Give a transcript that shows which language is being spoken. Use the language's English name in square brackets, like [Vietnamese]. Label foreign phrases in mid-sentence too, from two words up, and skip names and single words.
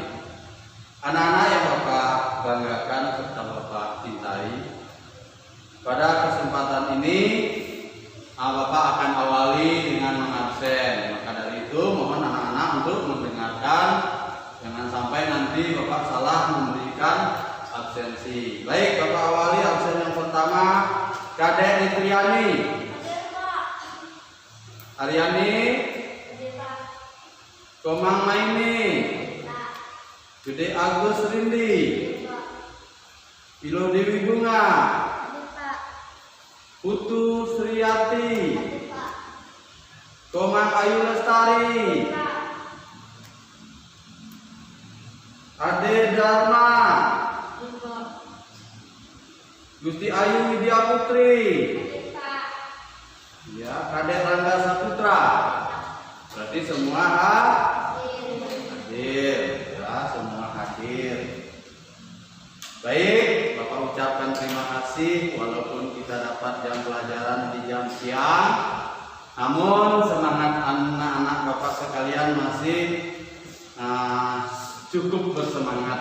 [Indonesian] Anak-anak yang Bapak banggakan serta Bapak cintai, pada kesempatan ini Bapak akan awali dengan mengabsen. Maka dari itu mohon anak-anak untuk mendengarkan, jangan sampai nanti Bapak salah memberikan absensi. Baik, Bapak awali absen yang pertama, Kadek Nitriani. Aryani. Komang Maini. Gede Agus Rindi. Ilo Dewi Bunga. Putu Sriyati. Komang Ayu Lestari. Ade Dharma. Gusti Ayu Widya Putri. Ya, Kadek Rangga Saputra. Berarti semua hadir. Ya, semua hadir. Baik, Bapak ucapkan terima kasih walaupun kita dapat jam pelajaran di jam siang, namun semangat anak-anak Bapak sekalian masih cukup bersemangat.